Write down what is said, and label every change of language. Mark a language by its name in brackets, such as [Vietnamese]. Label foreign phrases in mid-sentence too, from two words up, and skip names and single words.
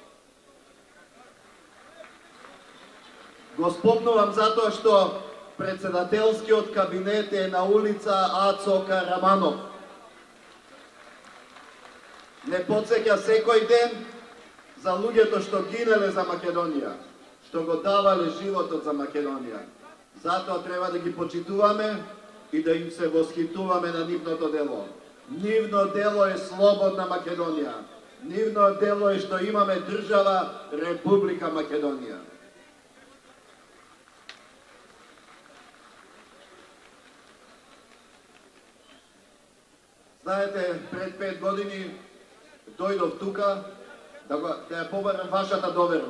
[Macedonian] Го споменувам зато што председателски од кабинете је на улица Ацо Караманов. Не подсећа секој ден за луѓето што гинеле за Македонија, што го давале животот за Македонија. Зато треба да ги почитуваме и да им се восхитуваме на нивното дело. Нивно дело е слободна Македонија. Нивно дело е што имаме држава Република Македонија. Знаете, пред 5 години дојдов тука да ја побарам вашата доверба.